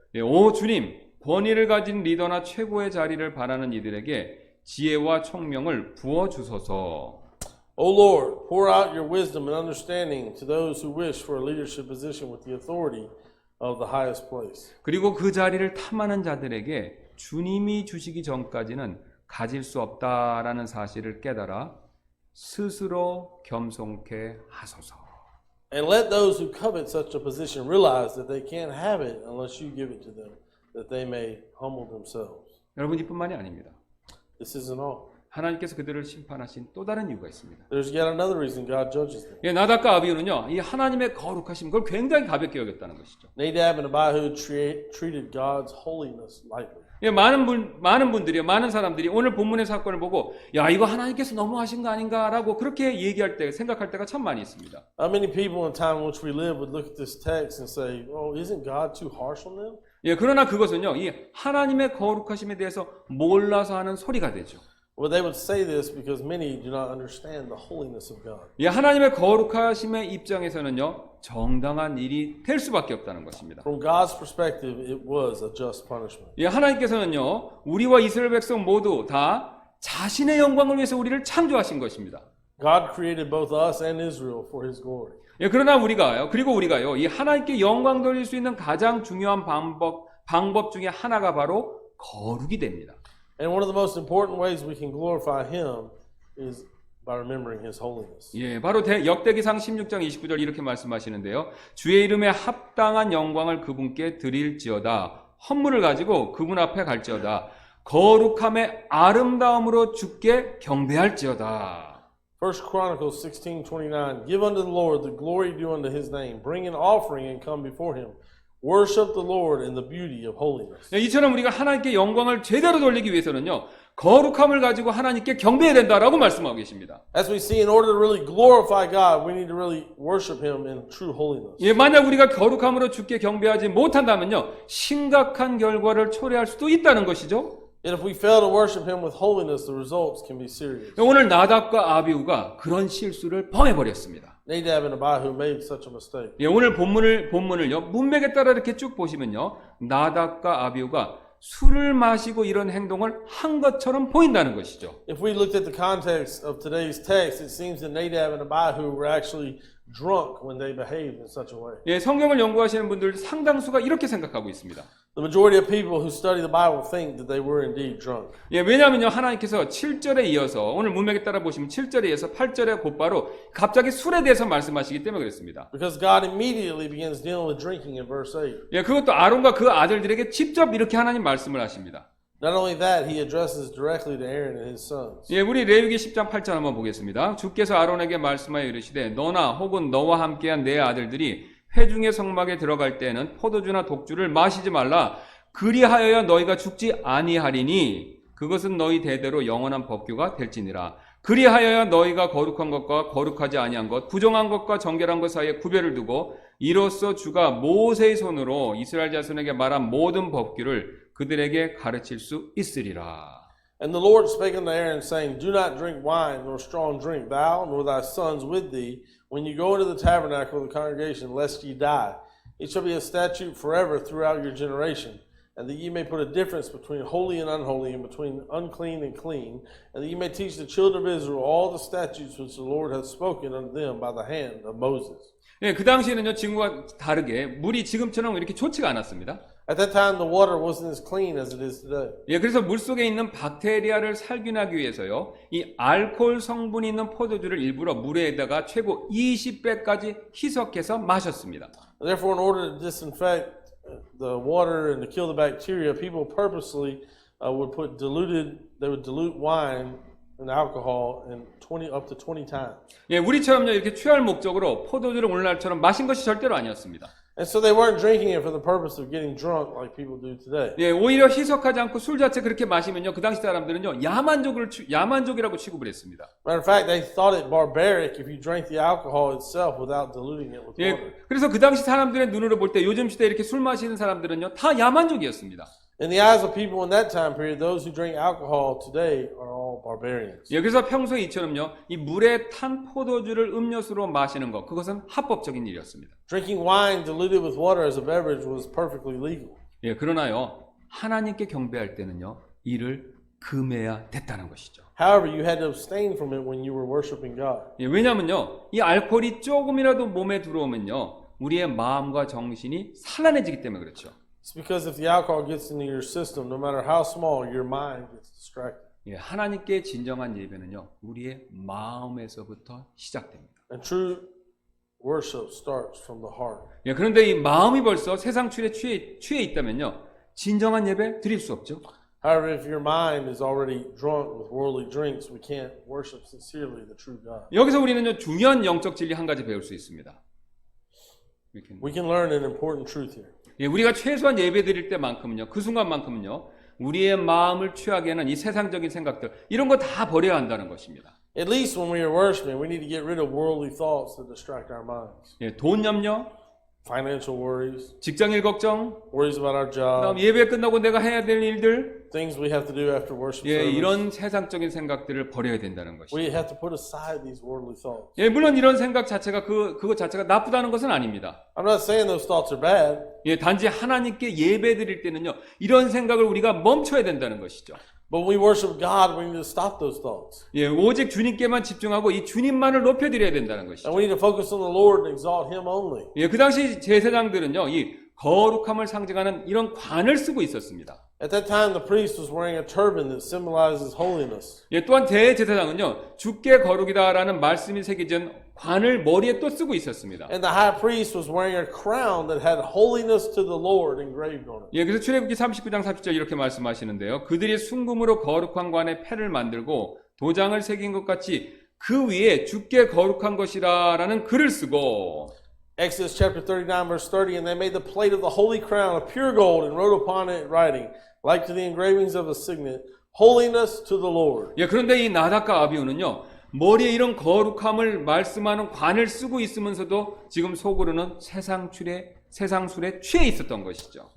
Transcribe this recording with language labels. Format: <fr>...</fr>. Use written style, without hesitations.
<ko>예, 오 주님, 권위를 가진 리더나 최고의 자리를 바라는 이들에게 지혜와 총명을 부어 주소서.</ko> <en>O Lord, pour out your wisdom and understanding to those who wish for a leadership position with the authority of the highest place.</en> <ko>그리고 그 자리를 탐하는 자들에게 주님이 주시기 전까지는 가질 수 없다라는 사실을 깨달아 스스로 겸손케 하소서.</ko> <en>And let those who covet such a position realize that they can't have it unless you give it to them, that they may humble themselves.</en> <ko>여러분 이뿐만이 아닙니다.</ko> <en>This isn't all.</en> <ko>하나님께서 그들을 심판하신 또 다른 이유가 있습니다.</ko> <en>There's yet another reason God judges them.</en> <ko>예, 나답과 아비후는요, 이 하나님의 거룩하심 그걸 굉장히 가볍게 여겼다는 것이죠.</ko> <en>Nadab and Abihu treated God's holiness lightly.</en> <ko>예, 많은 분들이요, 많은 사람들이 오늘 본문의 사건을 보고, 야, 이거 하나님께서 너무하신 거 아닌가라고 그렇게 얘기할 때, 생각할 때가 참 많이 있습니다.</ko> <en>Many people in the time in which we live would look at this text and say, "Oh, isn't God too harsh on them?"</en> <ko>예, 그러나 그것은요, 이 하나님의 거룩하심에 대해서 몰라서 하는 소리가 되죠.</ko> <en>Well, they would say this because many do not understand the holiness of God.</en> <ko>예, 하나님의 거룩하심의 입장에서는요, 정당한 일이 될 수밖에 없다는 것입니다.</ko> <en>From God's perspective, it was a just punishment.</en> <ko>예, 하나님께서는요, 우리와 이스라엘 백성 모두 다 자신의 영광을 위해서 우리를 창조하신 것입니다.</ko> <en>God created both us and Israel for His glory.</en> <ko>예, 그러나 우리가요, 이 하나님께 영광 돌릴 수 있는 가장 중요한 방법 중에 하나가 바로 거룩이 됩니다.</ko> <en>And one of the most important ways we can glorify Him is by remembering His holiness.</en> <ko>예, 바로 역대기상 16장 29절 이렇게 말씀하시는데요. 주의 이름에 합당한 영광을 그분께 드릴지어다. 헌물을 가지고 그분 앞에 갈지어다. 거룩함의 아름다움으로 주께 경배할지어다.</ko> <en>1 Chronicles 16:29 Give unto the Lord the glory due unto His name. Bring an offering and come before Him. Worship the Lord in the beauty of holiness.</en> <ko>이처럼 우리가 하나님께 영광을 제대로 돌리기 위해서는요, 거룩함을 가지고 하나님께 경배해야 된다라고 말씀하고 계십니다.</ko> <en>As we see, in order to really glorify God, we need to really worship Him in true holiness.</en> <ko>예, 만약 우리가 거룩함으로 주께 경배하지 못한다면요, 심각한 결과를 초래할 수도 있다는 것이죠.</ko> <en>And if we fail to worship Him with holiness, the results can be serious.</en> <ko>오늘 나답과 아비후가 그런 실수를 범해버렸습니다.</ko> <en>Nadab and Abihu made such a mistake.</en> <ko>예, 오늘 본문을요, 문맥에 따라 이렇게 쭉 보시면요, 나답과 아비후가 술을 마시고 이런 행동을 한 것처럼 보인다는 것이죠.</ko> <en>If we looked at the context of today's text, it seems that Nadab and Abihu were actually drunk when they behaved in such a way.</en> <ko>예, 성경을 연구하시는 분들 상당수가 이렇게 생각하고 있습니다.</ko> <en>The majority of people who study the Bible think that they were indeed drunk.</en> <ko>예, 왜냐하면요, 하나님께서 7절에 이어서, 오늘 문맥에 따라 보시면 7절에 이어서 8절에 곧바로 갑자기 술에 대해서 말씀하시기 때문에 그렇습니다.</ko> <en>Because God immediately begins dealing with drinking in verse 8.</en> <ko>예, 그것도 아론과 그 아들들에게 직접 이렇게 하나님 말씀을 하십니다.</ko> <en>Not only that, He addresses directly to Aaron and his sons.</en> <ko>예, 우리 레위기 10장 8절 한번 보겠습니다. 주께서 아론에게 말씀하여 이르시되 너나 혹은 너와 함께한 내 아들들이 회중의 성막에 들어갈 때에는 포도주나 독주를 마시지 말라. 그리하여야 너희가 죽지 아니하리니 그것은 너희 대대로 영원한 법규가 될지니라. 그리하여야 너희가 거룩한 것과 거룩하지 아니한 것, 부정한 것과 정결한 것 사이에 구별을 두고 이로써 주가 모세의 손으로 이스라엘 자손에게 말한 모든 법규를 그들에게 가르칠 수 있으리라.</ko> <en>And the Lord spake unto Aaron, saying, Do not drink wine nor strong drink, thou nor thy sons with thee, when you go into the tabernacle of the congregation, lest ye die. It shall be a statute forever throughout your generation, and that ye may put a difference between holy and unholy, and between unclean and clean, and that ye may teach the children of Israel all the statutes which the Lord hath spoken unto them by the hand of Moses.</en> <ko>예, 그 당시에는요, 지금과 다르게 물이 지금처럼 이렇게 좋지가 않았습니다.</ko> <en>At that time, the water wasn't as clean as it is today.</en> <ko>예, 그래서 물 속에 있는 박테리아를 살균하기 위해서요, 이 알코올 성분이 있는 포도주를 일부러 물에다가 최고 20배까지 희석해서 마셨습니다.</ko> <en>Therefore, in order to disinfect the water and to kill the bacteria, people purposely would dilute wine and alcohol in up to 20 times.</en> <ko>예, 우리처럼요, 이렇게 취할 목적으로 포도주를 오늘날처럼 마신 것이 절대로 아니었습니다.</ko> <en>And so they weren't drinking it for the purpose of getting drunk like people do today.</en> <ko>예, 오히려 희석하지 않고 술 자체 그렇게 마시면요, 그 당시 사람들은요, 야만족이라고 취급을 했습니다.</ko> <en>Matter of fact, they thought it barbaric if you drank the alcohol itself without diluting it with water.</en> <ko>예, 그래서 그 당시 사람들의 눈으로 볼 때 요즘 시대에 이렇게 술 마시는 사람들은요, 다 야만족이었습니다.</ko> <en>In the eyes of people in that time period, those who drink alcohol today are all barbarians.</en> <ko>예, 그래서 평소에 이처럼요, 이 물에 탄 포도주를 음료수로 마시는 것, 그것은 합법적인 일이었습니다.</ko> <en>Drinking wine diluted with water as a beverage was perfectly legal.</en> <ko>예, 그러나요, 하나님께 경배할 때는요, 이를 금해야 됐다는 것이죠.</ko> <en>However, you had to abstain from it when you were worshiping God.</en> <ko>예, 왜냐하면요, 이 알코올이 조금이라도 몸에 들어오면요, 우리의 마음과 정신이 산란해지기 때문에 그렇죠.</ko> <en>It's because if the alcohol gets into your system, no matter how small, your mind gets distracted.</en> <ko>예, 하나님께 진정한 예배는요, 우리의 마음에서부터 시작됩니다.</ko> <en>And true worship starts from the heart.</en> <ko>예, 그런데 이 마음이 벌써 세상 출에 취해 있다면요, 진정한 예배 드릴 수 없죠.</ko> <en>However, if your mind is already drunk with worldly drinks, we can't worship sincerely the true God.</en> <ko>여기서 우리는요, 중요한 영적 진리 한 가지 배울 수 있습니다.</ko> <en>We can learn an important truth here.</en> <ko>예, 우리가 최소한 예배 드릴 때만큼은요, 그 순간만큼은요, 우리의 마음을 취하게 하는 이 세상적인 생각들, 이런 거 다 버려야 한다는 것입니다.</ko> <en>At least when we are worshiping, we need to get rid of worldly thoughts that distract our minds.</en> <ko>예, 돈 염려,</ko> <en>Financial worries,</en> <ko>직장일 걱정,</ko> <en>worries about our</en> <ko>그다음</ko> <en>job,</en> <ko>예배 끝나고 내가 해야 될 일들,</ko> <en>things we have to do after worship</en> <ko>예,</ko> <en>service.</en> <ko>이런 세상적인 생각들을 버려야 된다는 것이죠.</ko> <en>We have to put aside these worldly thoughts.</en> <ko>예, 물론 이런 생각 자체가 그것 자체가 나쁘다는 것은 아닙니다.</ko> <en>I'm not saying those thoughts are bad,</en> <ko>예, 단지 하나님께 예배 드릴 때는요, 이런 생각을 우리가 멈춰야 된다는 것이죠.</ko> <en>but when we worship God, we need to stop those thoughts.</en> <ko>예, 오직 주님께만 집중하고 이 주님만을 높여드려야 된다는 것이죠.</ko> <en>And we need to focus on the Lord and exalt Him only.</en> <ko>예, 그 당시 제사장들은요, 이 거룩함을 상징하는 이런 관을 쓰고 있었습니다.</ko> <en>At that time, the priest was wearing a turban that symbolizes holiness.</en> <ko>예, 또한 대제사장은요, 주께 거룩이다라는 말씀이 새겨진 관을 머리에 또 쓰고 있었습니다.</ko> <en>And the high priest was wearing a crown that had holiness to the Lord engraved on it.</en> <ko>예, 그래서 출애굽기 39장 40절 이렇게 말씀하시는데요. 그들이 순금으로 거룩한 관에 패를 만들고 도장을 새긴 것 같이 그 위에 주께 거룩한 것이라라는 글을 쓰고</ko> <en>Exodus chapter 39, verse 30, and they made the plate of the holy crown of pure gold and wrote upon it writing, like to the engravings of a signet, holiness to the Lord.</en> <ko>예, 그런데 이 나답과 아비후는요, 머리에 이런 거룩함을 말씀하는 관을 쓰고 있으면서도 지금 속으로는 세상술에 취해 있었던 것이죠.</ko>